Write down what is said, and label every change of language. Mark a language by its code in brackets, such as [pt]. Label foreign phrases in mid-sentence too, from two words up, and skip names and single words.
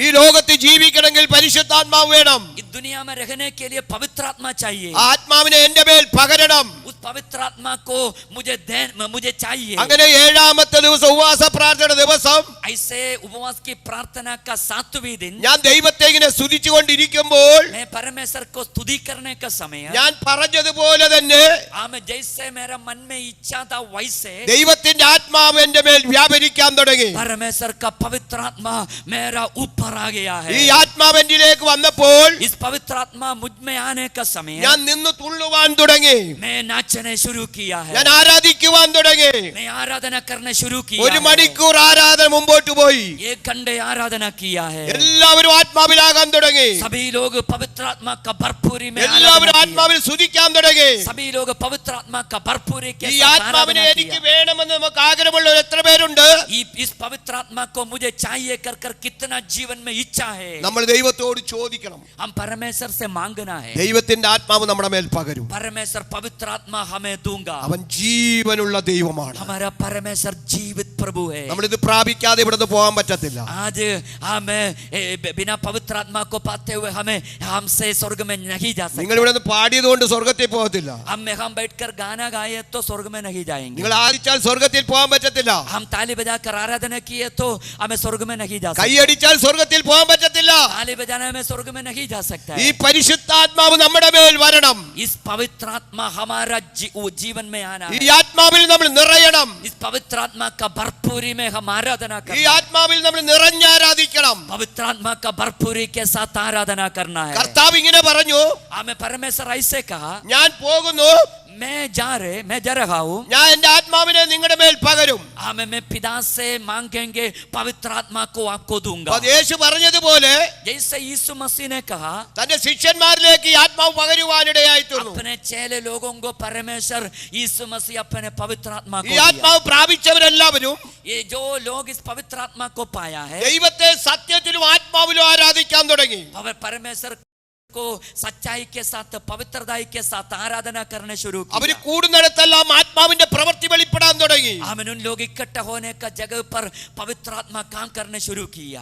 [ml] ഈ ലോകത്ത് ജീവിക്കണമെങ്കിൽ പരിശുദ്ധാത്മാവ് വേണം. [hi] इस दुनिया में रहने के लिए पवित्र आत्मा चाहिए. [ml] ആത്മാവിനെ എന്റെ മേൽ പകരണം. [hi] उस पवित्र आत्मा को मुझे चाहिए. [ml] അങ്ങനെ ഏഴാമത്തെ ദിവസം ഉപവാസ പ്രാർത്ഥന ദിവസം [hi] ऐसे उपवास की प्रार्थना का 7वें दिन [ml] ഞാൻ ദൈവത്തെ ഇങ്ങനെ സ്തുതിച്ചുകൊണ്ടിരിക്കുമ്പോൾ [hi] मैं परमेश्वर को स्तुति करने का समय [ml] ഞാൻ പറഞ്ഞതുപോലെ തന്നെ [hi] जैसे मेरा मन में इच्छा था वैसे [ml] ദൈവത്തിന്റെ ആത്മാവ് എന്റെ മേൽ വ്യാപരിക്കാൻ തുടങ്ങി. [hi] परमेश्वर का पवित्र आत्मा मेरा ऊपर आ गया है. [ml] ഈ ആത്മാവ് എന്നിലേക്ക് വന്നപ്പോൾ [hi] इस पवित्र आत्मा मुझ में आने का समय [ml] ഞാൻ നിന്ന് തുള്ളുവാൻ തുടങ്ങി. [hi] मैं नाचने शुरू किया है. [ml] ഞാൻ ആരാധിക്കുവാൻ തുടങ്ങി. [hi] मैं आराधना करने शुरू किया [ml] ഒരു [hi] है. [ml] മണിക്കൂർ ആരാധന മുമ്പോട്ട് പോയി. [hi] 1 घंटे आराधना किया है. [ml] എല്ലാവരും ആത്മാവിലാകാൻ തുടങ്ങി. [hi] सभी लोग पवित्र आत्मा का भरपूरी में [ml] എല്ലാവരും [hi] आराधना किया. [ml] ആത്മാവിൽ സ്തുതിക്കാൻ തുടങ്ങി. [hi] सभी लोग पवित्र आत्मा का भरपूरी के [ml] ഈ [hi] साथ [ml] ആത്മാവിനെ [hi] आराधना [ml] എനിക്ക് [hi] किया. [ml] വേണമെന്ന് നമുക്ക് ആഗ്രഹമുള്ളവർ എത്ര പേരുണ്ട്? [hi] इस पवित्र आत्मा को मुझे चाहिए कर कितना जीवन में इच्छा है. [ml] നമ്മൾ ദൈവത്തോട് ചോദിക്കണം. [hi] हम परमेश्वर से मांगना है. [ml] ദൈവത്തിന്റെ ആത്മാവ് നമ്മുടെ മേൽ പകരും. [hi] परमेश्वर पवित्र आत्मा हमें दूंगा. [ml] അവൻ ജീവനുള്ള ദൈവമാണ്. [hi] हमारा परमेश्वर जीवित प्रभु है. [ml] നമ്മളിത് പ്രാപിക്കാതെ ഇവിടുന്ന് പോകാൻ പറ്റത്തില്ല. [hi] आज हमें बिना पवित्र आत्मा को पाते हुए हमसे स्वर्ग में नहीं जा सकते. [ml] നിങ്ങൾ ഇവിടെ നിന്ന് പാടിയതുകൊണ്ട് സ്വർഗത്തിൽ പോകത്തില്ല. [hi] हम बैठकर गाना गाए तो स्वर्ग में नहीं जाएंगे. [ml] നിങ്ങൾ ആദിച്ചാൽ സ്വർഗത്തിൽ പോകാൻ പറ്റത്തില്ല. [hi] हम ताली बजाकर आराधना किए तो हमें स्वर्ग में नहीं जा सकते. [ml] കൈയടിച്ചാൽ സ്വർഗത്തിൽ പോകാൻ പറ്റത്തില്ല. [hi] ताली बजाने में स्वर्ग में नहीं जा सकता [ml] ഈ [hi] है. [ml] പരിശുദ്ധാത്മാവ് നമ്മുടെ മേൽ വരണം. [hi] इस पवित्र आत्मा हमारा जीवन में आना [ml] ഈ [hi] है. [ml] ആത്മാവിൽ നമ്മൾ നിറയണം. [hi] इस पवित्र आत्मा का भरपूरी में हम आराधना [ml] ഈ [hi] करना है. [ml] ആത്മാവിൽ നമ്മൾ നിറഞ്ഞാരാധിക്കണം. [hi] पवित्र आत्मा का भरपूरी के साथ आराधना करना है. [ml] കർത്താവ് ഇങ്ങനെ പറഞ്ഞു, [hi] हमें परमेश्वर ऐसे कहा, [ml] ഞാൻ പോകുന്നു, [hi] मैं जा रहा हूँ. [ml] ഞാൻ എന്റെ ആത്മാവിനെ നിങ്ങളുടെ മേൽ പകരും. [hi] मैं पिता से मांगेंगे पवित्र आत्मा को आपको दूंगा. [ml] അപ്പോൾ യേശു പറഞ്ഞതുപോലെ [hi] जैसे यीशु मसीह ने कहा, [ml] തന്റെ ശിഷ്യന്മാരിലേക്ക് ഈ ആത്മാവ് പകരുവാനിടയായി തീർന്നു. [hi] अपने चेले लोगों को परमेश्वर यीशु मसीह अपने पवित्र आत्मा को [ml] ഈ [hi] दिया. [ml] ആത്മാവ് പ്രാപിച്ചവരെല്ലാവരും [hi] ये जो लोग इस पवित्र आत्मा को पाया है, [ml] ദൈവത്തെ സത്യത്തിലും ആത്മാവിലും ആരാധിക്കാൻ തുടങ്ങി. [hi] परमेश्वर को सच्चाई के साथ पवित्रताई के साथ आराधना करने शुरू [ml] അവര് [hi] किया. [ml] കൂടുന്നിടത്തെല്ലാം ആത്മാവിന്റെ പ്രവൃത്തി വെളിപ്പെടാൻ തുടങ്ങി. [hi] आमीन. उन लोग इकट्ठा होने का जगह पर पवित्र आत्मा काम करने शुरू किया.